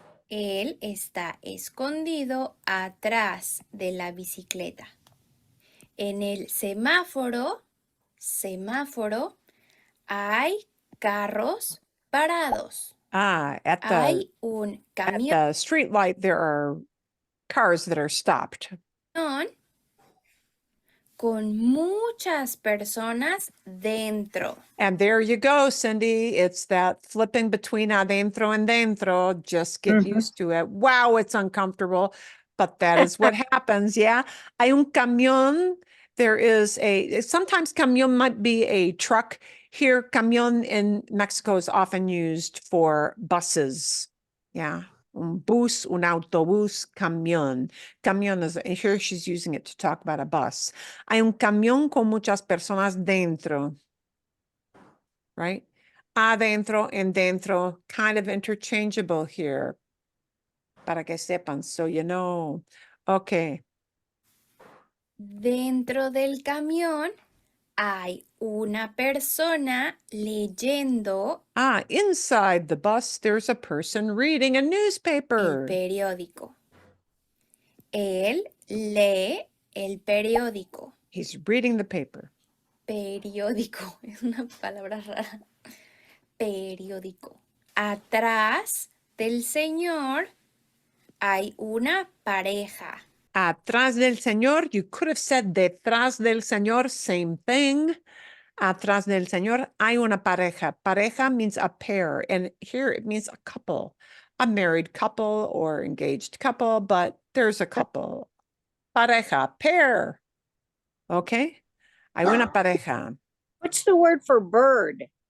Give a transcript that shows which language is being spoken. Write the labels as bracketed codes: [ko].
[es] Él está escondido atrás de la bicicleta. En el semáforo, hay carros parados. [en] At [es] Hay un camión [en] the street light, there are cars that are stopped. [es] con muchas personas dentro. [en] And there you go, Cindy. It's that flipping between adentro and dentro. Just get used to it. Wow, it's uncomfortable, but that is what happens. Yeah. [es] Hay un camión. [en] There is sometimes camión might be a truck. Here, camión in Mexico is often used for buses. Yeah. [es] Un bus, un autobús, camión. [en] Camión is, here she's using it to talk about a bus. [es] Hay un camión con muchas personas dentro. [en] Right? Adentro and dentro, kind of interchangeable here. [es] Para que sepan, [en] so you know. Okay. [es] Dentro del camión hay una persona leyendo [en] Inside the bus, there's a person reading a [es] el [en] newspaper. [es] periódico. Él lee el periódico. [en] He's reading the paper. [es] Periódico, es una palabra rara. Periódico. Atrás del señor hay una pareja. Atrás del señor, [en] you could have said [es] detrás del señor, [en] same thing. [es] Atrás del señor hay una pareja. [en] Pareja means a pair, and here it means a couple, a married couple or engaged couple, but there's a couple. [es] Pareja, [en] pair. Okay? [es] Hay una pareja. [en] What's the word for bird?